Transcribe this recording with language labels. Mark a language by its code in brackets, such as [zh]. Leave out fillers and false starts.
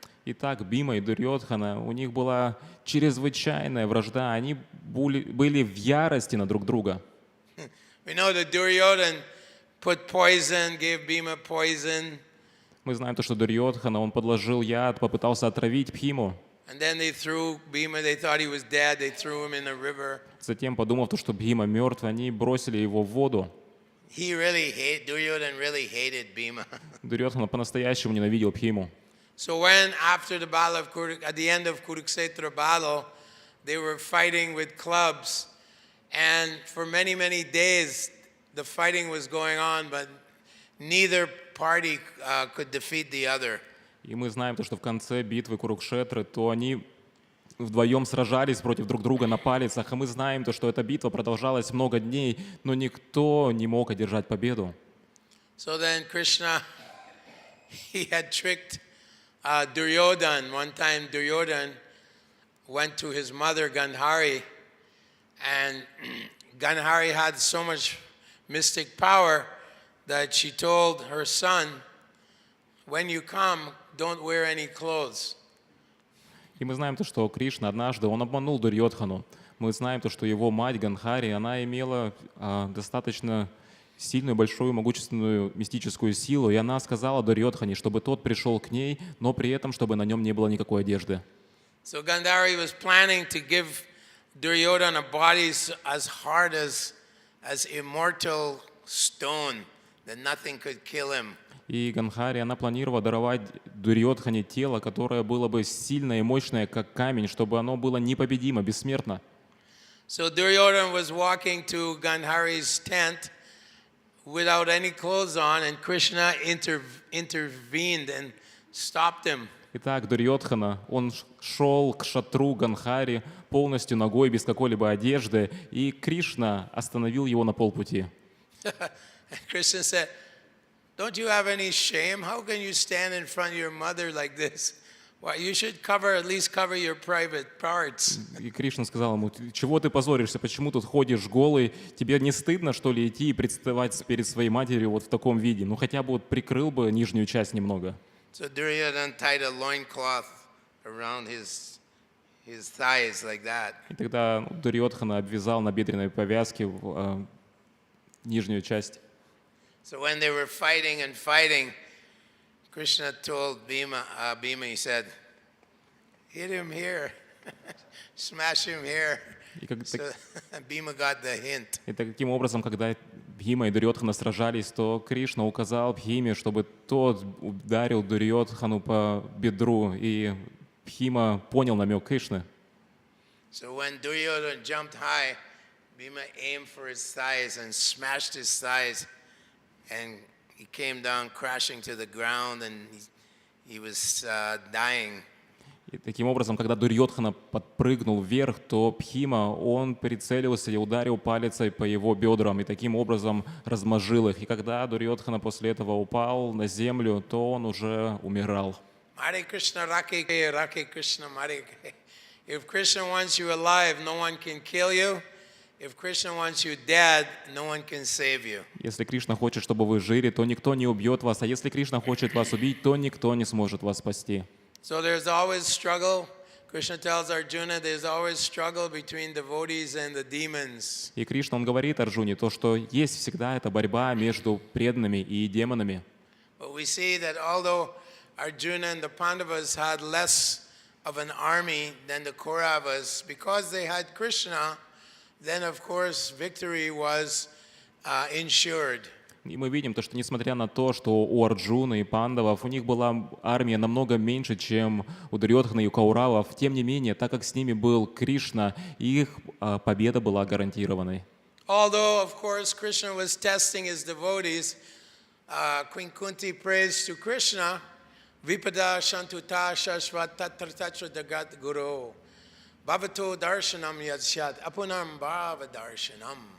[ru] Итак, Бхима и Дурьодхана, у них была чрезвычайная вражда, они были в ярости на друг друга. [en] We know that Duryodhan put poison, gave Bhima poison. [ru] Мы знаем то, что Дурьодхана, он подложил яд, попытался отравить Бхиму. [en] And then they threw Bhima, they thought he was dead, they threw him in a river. [ru] Затем, подумав, что Бхима мертв, они бросили его в воду. [en] Duryodhan really hated Bhima. [ru] Дурьодхана по-настоящему ненавидел Бхиму. [en] So when after the battle of at the end of Kurukshetra battle, they were fighting with clubs, and for many days the fighting was going on, but neither party could defeat the other. [ru] И мы знаем то, что в конце битвы Курукшетры, то они вдвоем сражались против друг друга на палицах, и мы знаем то, что эта битва продолжалась много дней, но никто не мог одержать победу. [en] So then Krishna, he had tricked Duryodhan. One time Duryodhan went to his mother Gandhari, and Gandhari had so much mystic power that she told her son, "When you come, don't wear any clothes." [ru] И мы знаем то, что Кришна однажды, он обманул Дурьодхану. Мы знаем то, что его мать Ганхари, она имела достаточно сильную, большую, могущественную мистическую силу, и она сказала Дурьодхане, чтобы тот пришел к ней, но при этом, чтобы на нем не было никакой одежды. [en] So Gandhari was planning to give Duryodhana bodies as hard as immortal stone, that nothing could kill him. [ru] И Ганхари, она планировала даровать Дурьодхане тело, которое было бы сильное и мощное, как камень, чтобы оно было непобедимо, бессмертно. [en] So Duryodhana was walking to Gandhari's tent without any clothes on, and Krishna intervened and stopped him. [ru] Итак, Дурьодхана, он шел к шатру Ганхари полностью ногой, без какой-либо одежды, и Кришна остановил его на полпути. [en] Krishna said, "Don't you have any shame? How can you stand in front of your mother like this? Well, you should at least cover your private parts." [ru] И Кришна сказал ему: чего ты позоришься, почему тут ходишь голый, тебе не стыдно, что ли, идти и представать перед своей матерью вот в таком виде? Ну хотя бы вот прикрыл бы нижнюю часть немного. [en] So Duryodhana tied a loincloth around his thighs like that. [ru] И тогда Дурьодхана обвязал набедренной повязки нижнюю часть. [en] So when they were fighting, Krishna told Bhima, he said, "Hit him here, smash him here." So Bhima got the hint. [ru] И таким образом, когда Бхима и Дурьодхана сражались, то Кришна указал Бхиме, чтобы тот ударил Дурьодхану по бедру, и Бхима понял намек Кришны. [en] So when Duryodhana jumped high, Bhima aimed for his thighs and smashed his thighs, and he came down crashing to the ground, and he was dying. [ru] И таким образом, когда Дурьодхана подпрыгнул вверх, то Бхима, он прицелился и ударил палицей по его бедрам, и таким образом размажил их. И когда Дурьодхана после этого упал на землю, то он уже умирал. [sa] Hare Krishna, Rake Krishna, Hare. [en] If Krishna wants you alive, no one can kill you. If Krishna wants you dead, no one can save you. [ru] Если Кришна хочет, чтобы вы жили, то никто не убьет вас, а если Кришна хочет вас убить, то никто не сможет вас спасти. [en] So there's always struggle. Krishna tells Arjuna there's always struggle between devotees and the demons. [ru] И Кришна, он говорит Арджуне то, что есть всегда эта борьба между преданными и демонами. [en] But we see that although Arjuna and the Pandavas had less of an army than the Kauravas, because they had Krishna, then of course victory was ensured. [ru] И мы видим то, что несмотря на то, что у Арджуны и Пандавов у них была армия намного меньше, чем у Дурьодхана и у Кауравов, тем не менее, так как с ними был Кришна, их победа была гарантированной. [en] Although, of course, Krishna was testing his devotees, Queen Kunti prays to Krishna, [sa] Vipada Shantuta Shashvat Tatratacha Dagat Guru, Bhavato Darshanam Yadsyat, Apunam Bhava Darshanam.